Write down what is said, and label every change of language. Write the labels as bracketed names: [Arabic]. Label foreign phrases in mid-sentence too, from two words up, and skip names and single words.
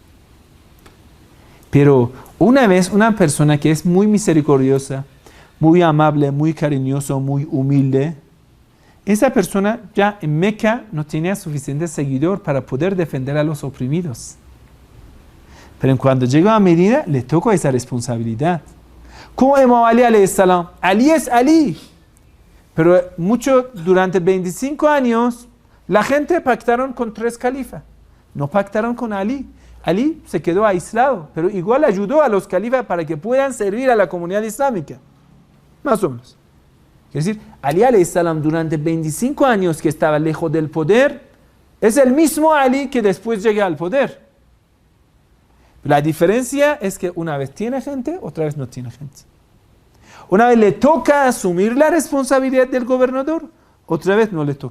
[Spanish] Pero una vez una persona que es muy misericordiosa, muy amable, muy cariñoso, muy humilde, esa persona ya en Meca no tenía suficiente seguidor para poder defender a los oprimidos. Pero cuando llegó a Medina, le tocó esa responsabilidad. Como Imam Ali [Arabic] عليه السلام. [Spanish] Ali es Ali. Pero durante 25 años, la gente pactaron con 3 califas. No pactaron con Ali. Ali se quedó aislado, pero igual ayudó a los califas para que puedan servir a la comunidad islámica. Más o menos. Es decir, Ali [Arabic] عليه السلام [Spanish] durante 25 años que estaba lejos del poder, es el mismo Ali que después llega al poder. La diferencia es que una vez tiene gente, otra vez no tiene gente. Una vez le toca asumir la responsabilidad del gobernador, otra vez no le toca.